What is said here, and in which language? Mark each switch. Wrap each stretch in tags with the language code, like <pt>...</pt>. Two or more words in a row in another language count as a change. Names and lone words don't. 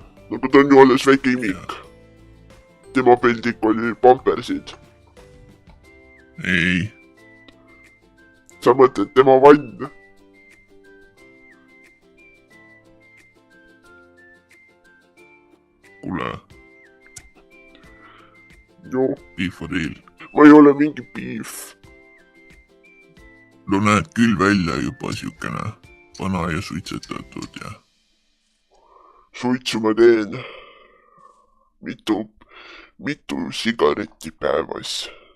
<et>nagu ta on ju alles väike imik. tema peldik oli pampersid. ei. sa mõtled tema vann? kuule. joo.</et> <en>Beef for real.</en> <et>ma ei ole mingi beef. no näed küll välja juba siukene vana ja suitsetatud ja. suitsu ma teen. mitu sigaretti päevas.</et>